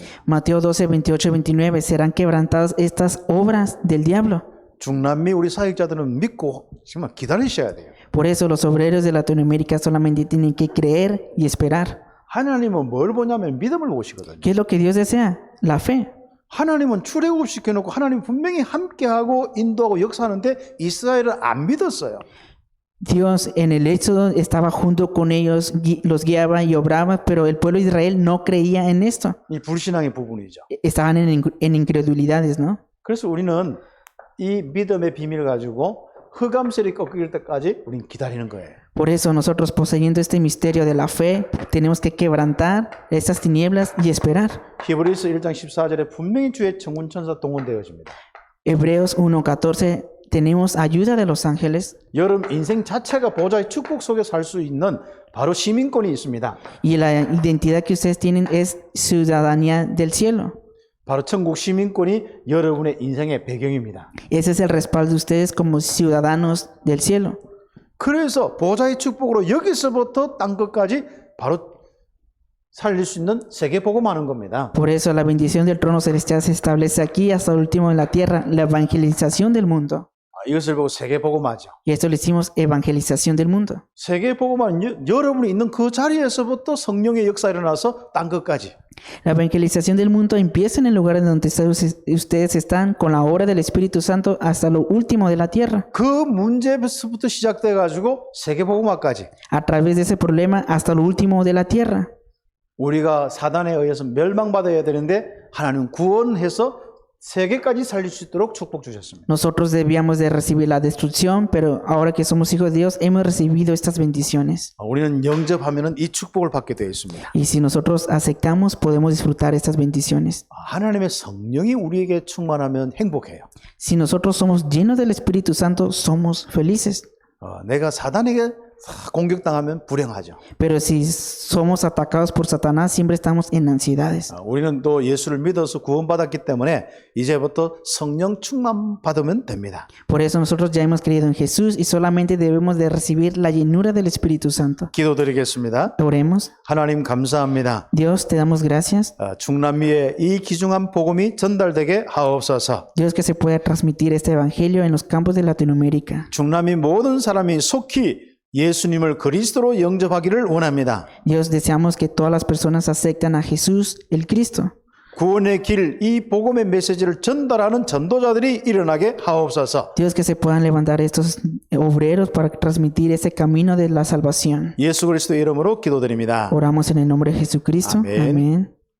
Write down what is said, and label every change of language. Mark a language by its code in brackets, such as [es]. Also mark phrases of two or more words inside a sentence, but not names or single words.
[es] Mateo 12, 28, 29. Serán quebrantadas estas obras del diablo. [ko] 중남미 우리 사역자들은 믿고 정말 기다리셔야 돼요. [es] Por eso los obreros de Latinoamérica solamente tienen que creer y esperar. [ko] 하나님은 뭘 보냐면 믿음을 보시거든요. [es] ¿Qué es lo que Dios desea? La fe. [ko] 하나님은 출애굽시켜놓고 하나님 분명히 함께하고 인도하고 역사하는데 이스라엘은 안 믿었어요. [es] Dios en el Éxodo estaba junto con ellos, los guiaba y obraba, pero el pueblo de Israel no creía en esto. [ko] 이 불신앙의 부분이죠. [es] Estaban en incredulidades, ¿no? [ko] 그래서 우리는 이 믿음의 비밀을 가지고 흑암셀이 꺾일 때까지 우리는 기다리는 거예요. [es] Por eso nosotros poseyendo este misterio de la fe, tenemos que quebrantar estas tinieblas y esperar. [ko] 히브리서 1장 14절에 분명히 주의 천군천사 동원되어집니다. [es] Hebreos 1:14 tenemos ayuda de los ángeles [ko] 여러분 인생 자체가 보좌의 축복 속에 살 수 있는 바로 시민권이 있습니다. [es] y la identidad que ustedes tienen es ciudadanía del cielo. [ko] 바로 천국 시민권이 여러분의 인생의 배경입니다. [es] Ese es el respaldo de ustedes como ciudadanos del cielo. [ko] 그래서 보좌의 축복으로 여기서부터 땅 끝까지 바로 살릴 수 있는 세계 복음하는 겁니다. [es] Por eso la bendición del trono celestial se establece aquí hasta el último en la tierra, la evangelización del mundo. [ko] 이것을 보고 세계 복음하죠. [es] Y esto le decimos evangelización del mundo. [ko] 세계 복음은 여러분이 있는 그 자리에서부터 성령의 역사 일어나서 땅 끝까지. [es] La evangelización del mundo empieza en el lugar en donde ustedes están con la obra del Espíritu Santo hasta lo último de la tierra. [ko] 그 문제부터 시작돼 가지고 세계 복음화까지. [es] A través de ese problema hasta lo último de la tierra. [ko] 우리가 사단에 의해서 멸망받아야 되는데 하나님 구원해서 세계까지 살릴 수 있도록 축복 주셨습니다. [es] Nosotros debíamos de recibir la destrucción, pero ahora que somos hijos de Dios hemos recibido estas bendiciones. [ko] 우리는 영접하면은 이 축복을 받게 되어 있습니다. [es] Y si nosotros aceptamos, podemos disfrutar estas bendiciones. [ko] 하나님의 성령이 우리에게 충만하면 행복해요. [es] Si nosotros somos llenos del Espíritu Santo, somos felices. [ko] 내가 사단에게 공격당하면 불행하죠. [es] Pero si somos atacados por Satanás, siempre estamos en ansiedades. [ko] 우리는 또 예수를 믿어서 구원받았기 때문에 이제부터 성령 충만 받으면 됩니다. [es] Por eso nosotros ya hemos creído en Jesús y solamente debemos de recibir la llenura del Espíritu Santo. [ko] 기도드리겠습니다. [es] Oremos. [ko] 하나님 감사합니다. [es] Dios, te damos gracias. [ko] 중남미에 이 귀중한 복음이 전달되게 하옵소서. [es] Dios, que se pueda transmitir este evangelio en los campos de Latinoamérica. [ko] 중남미 모든 사람이 속히 예수님을 그리스도로 영접하기를 원합니다. [es] Dios, deseamos que todas las personas acepten a Jesús, el Cristo. [ko] 구원의 길, 이 복음의 메시지를 전달하는 전도자들이 일어나게 하옵소서. [es] Dios, que se puedan levantar estos obreros para transmitir ese camino de la salvación. [ko] 예수 그리스도의 이름으로 기도드립니다. [es] Oramos en el nombre de Jesucristo. Amén. Amén.